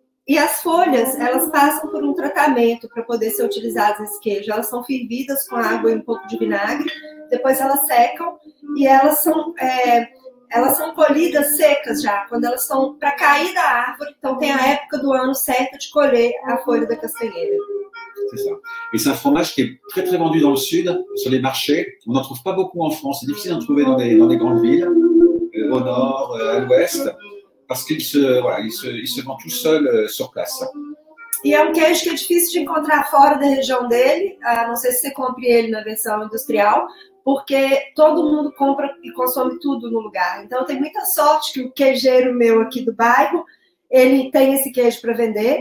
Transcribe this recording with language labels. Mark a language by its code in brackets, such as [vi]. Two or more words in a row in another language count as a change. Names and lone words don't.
[pt] E as folhas, elas passam por um tratamento para poder ser utilizadas nesse queijo. Elas são fervidas com água e um pouco de vinagre, depois elas secam e elas são colhidas secas já, quando elas estão para cair da árvore. Então tem a época do ano certa de colher a folha da castanheira. [fr] C'est ça. Et c'est un fromage qui est très très vendu dans le sud, sur les marchés. On n'en trouve pas beaucoup en France. C'est difficile d'en trouver dans les grandes villes, au nord, à l'ouest, parce qu'il se vend tout seul sur place. [pt] E é um queijo que é difícil de encontrar fora da região dele, a não ser se você compre ele na versão industrial, porque todo mundo compra e consome tudo no lugar. Então tem muita sorte que o queijeiro meu aqui do bairro, ele tem esse queijo para vender.